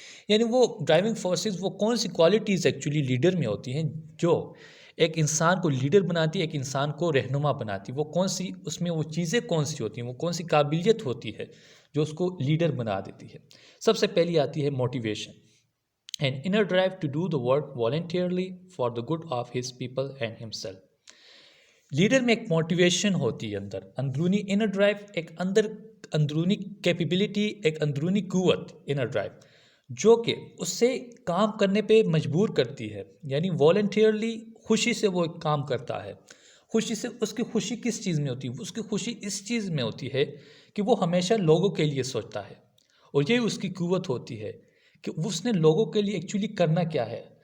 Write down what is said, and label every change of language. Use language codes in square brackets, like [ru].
[ur] یعنی وہ driving forces, وہ کون سی کوالٹیز ایکچولی لیڈر میں ہوتی ہیں جو ایک انسان کو لیڈر بناتی ہے، ایک انسان کو رہنما بناتی ہے. وہ کون سی، اس میں وہ چیزیں کون سی ہوتی ہیں، وہ کون سی قابلیت ہوتی ہے جو اس کو لیڈر بنا دیتی ہے. سب سے پہلی آتی ہے motivation. [en] An inner drive to do the work voluntarily for the good of his people and himself. [ur] Leader میں ایک موٹیویشن ہوتی ہے اندر، اندرونی انر ڈرائیو، ایک اندرونی کیپیبلٹی، ایک اندرونی قوت، انر ڈرائیو، جو کہ اس سے کام کرنے پہ مجبور کرتی ہے. یعنی والنٹیئرلی، خوشی سے وہ ایک کام کرتا ہے. خوشی سے، اس کی خوشی کس چیز میں ہوتی ہے؟ اس کی خوشی اس چیز میں ہوتی ہے کہ وہ ہمیشہ لوگوں کے لیے سوچتا ہے، اور یہ اس کی قوت ہوتی ہے کہ اس نے لوگوں کے لیے ایکچولی کرنا کیا ہے.